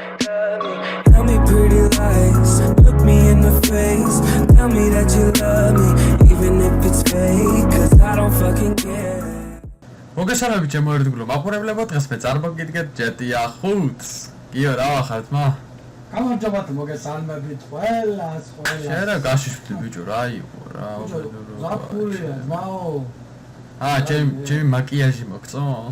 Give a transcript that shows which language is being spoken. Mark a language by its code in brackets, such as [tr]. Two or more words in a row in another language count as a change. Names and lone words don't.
[en] Tell me pretty lies, look me in the face. Tell me that you love me, even if it's fake, cause I don't fucking care. [ka] მოგესალმებით ჩემო ერთგულო მაყურებლებო, დღეს მე წარმოგიდგეთ GTA 5-ს. კიო, რა ვახართ მა? გამარჯობათ, მოგესალმებით ყველას. შენ რა გაშიშვდი ბიჭო, რა იყო რა? ზაფხულია, მაო. ჩემი მაკიაჟი მოგწონს?